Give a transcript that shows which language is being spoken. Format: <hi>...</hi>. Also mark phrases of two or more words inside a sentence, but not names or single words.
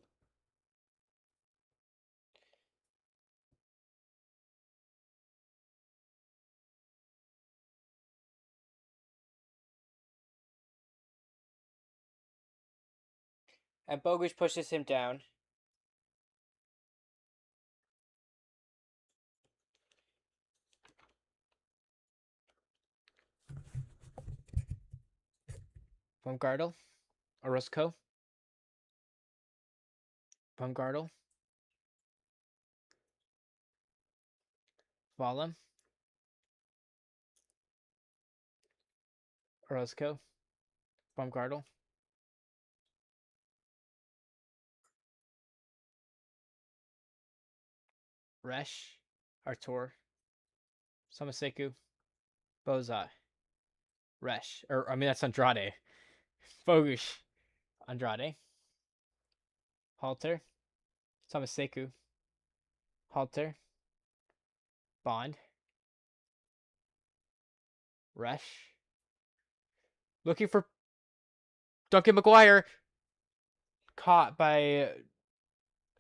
<en>And Bogush pushes him down. Baumgartel. Orozco. Baumgartel. Vollem. Orozco. Baumgartel. Resh. Artur. Samaseku. Bozai. Resh. That's Andrade. Bogush. Andrade. Halter. Samaseku. Halter. Bond. Resch. Looking for Duncan McGuire. Caught by Berkey.</en>